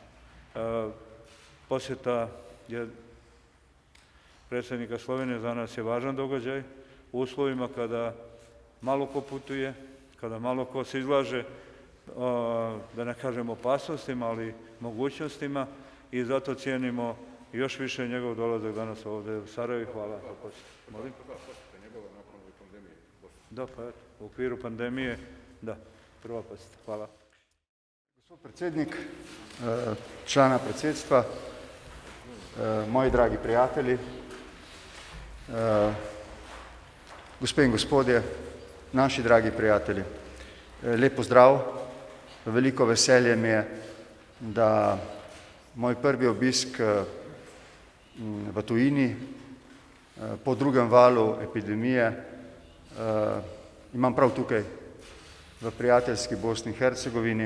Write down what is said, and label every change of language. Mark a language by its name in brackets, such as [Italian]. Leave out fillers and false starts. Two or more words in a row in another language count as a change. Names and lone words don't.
[Bosnian] Posjeta predsjednika Slovenije za nas je važan događaj u uslovima kada malo ko putuje, kada malo ko se izlaže, da ne kažem opasnostima, ali mogućnostima, i zato cijenimo još više njegov dolazak danas ovdje u Sarajevu. Hvala za posjetu. Molim? Da, pa eto, u okviru pandemije, da, prva posjeta. Hvala. [Slovenian] Gospod predsednik, člana predsedstva, moji dragi prijatelji, gospe in gospodje, naši dragi prijatelji, lep pozdrav, veliko veselje mi je, da moj prvi obisk v tujini po drugem valu epidemije imam prav tukaj v prijateljski Bosni in Hercegovini.